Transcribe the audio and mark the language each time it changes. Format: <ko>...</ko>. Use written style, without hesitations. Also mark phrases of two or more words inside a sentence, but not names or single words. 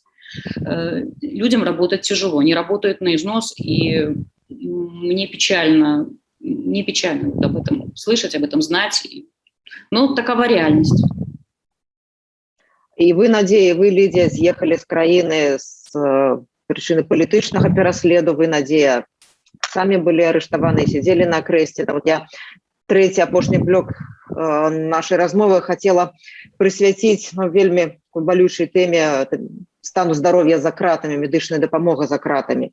<ru>Людям работать тяжело, они работают на износ, и мне печально вот об этом слышать, об этом знать. Но такова реальность.</ru> <be>И вы, Надея, вы, Лидия, съехали с краины с причины палітычнага пераследу, вы, Надея, самі былі арыштаваны, сидзелі на крэсце. Вот я трэці апошні блок нашай размовы хацела прысвяціць вельмі балючай тэме стану здароўя за кратамі, медычная дапамога за кратамі.</be>